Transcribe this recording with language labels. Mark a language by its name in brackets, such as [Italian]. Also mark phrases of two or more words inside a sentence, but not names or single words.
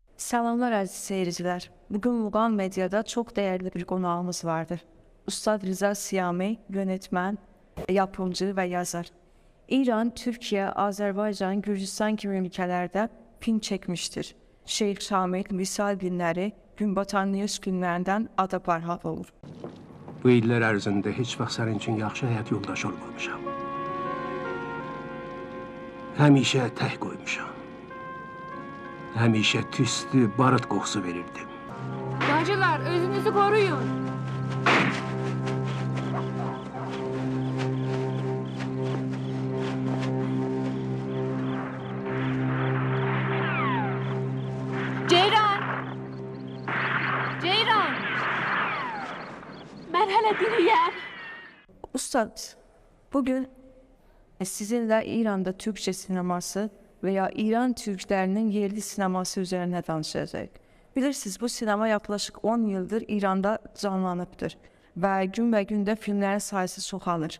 [Turkish] Selamlar əziz seyircilər. Bugün Muğam Media'da çok değerli bir konuğumuz vardır. Ustad Rıza Siyami, yönetmen, yapımcı ve yazar. İran, Türkiye, Azerbaycan, Gürcistan gibi ülkelerde film çekmiştir. [Azerbaijani] Şeyh Şamil, Visal günləri, Günbatan News günlərindən ada barhaq olur. Bu illər ərzində heç vaxt sənin üçün yaxşı həyat yoldaşı olmamışam. Həmişə tək qoymuşam. Həmişə tüstü, barıt qoxusu verirdim. Bacılar, özünüzü koruyun. Ceyran! Ceyran! [Turkish] Ben hele diriyem. Ustad, bugün sizinle İran'da Türkçe sineması veya İran Türklerinin yerli sineması üzerine danışacağız. Bilirsiniz, bu sinema yaklaşık 10 yıldır İran'da canlanıbdır ve gün ve günde filmlerin sayısı çoxalır.